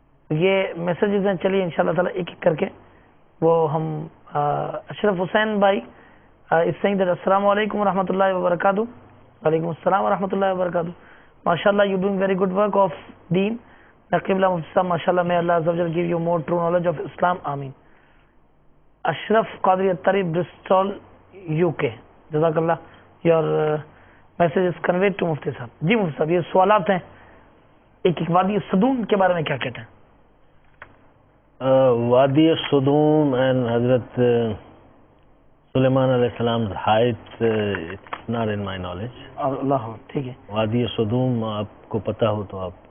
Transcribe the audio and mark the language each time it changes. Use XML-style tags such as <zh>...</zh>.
<ur>یہ میسیجز ہیں، چلیے انشاءاللہ تعالیٰ ایک ایک کر کے وہ ہم۔ اشرف حسین بھائی اس سے السلام علیکم ورحمۃ اللہ وبرکاتہ۔ وعلیکم السلام ورحمۃ اللہ وبرکاتہ۔ ماشاء اللہ</ur> <en>you doing very good work of دین</en> <ur>نقیب اللہ مفتی صاحب، ماشاء اللہ</ur> <en>may Allah Azza wa Jal give you more true knowledge of Islam،</en> <ur>آمین۔ اشرف قادری اتاری برسٹول UK، جزاک اللہ،</ur> <en>your message is conveyed to</en> <ur>مفتی صاحب۔ جی مفتی صاحب یہ سوالات ہیں، ایک ایک وادی صدوم کے بارے میں کیا کہتے ہیں؟</ur> <en>وادی صدوم and حضرت سلیمان علیہ السلام height it's not in my knowledge۔</en> <ur>اللہ ٹھیک ہے۔ وادی صدوم آپ کو پتہ ہو تو آپ۔</ur>